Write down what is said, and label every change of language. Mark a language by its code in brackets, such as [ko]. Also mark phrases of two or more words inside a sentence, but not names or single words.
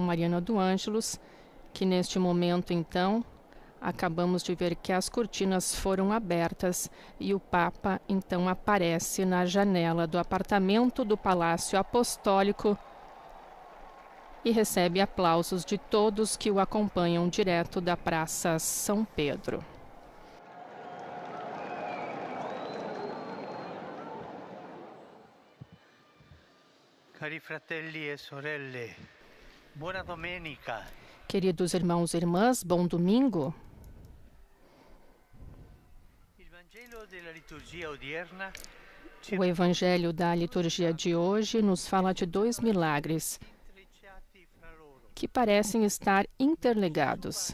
[pt] mariana do Ângelus, que neste momento, então, acabamos de ver que as cortinas foram abertas e o Papa, então, aparece na janela do apartamento do Palácio Apostólico e recebe aplausos de todos que o acompanham direto da Praça São Pedro. [it] Cari fratelli e sorelle, buona domenica. [pt] Queridos irmãos e irmãs, bom domingo. O Evangelho da liturgia de hoje nos fala de 2 milagres que parecem estar interligados.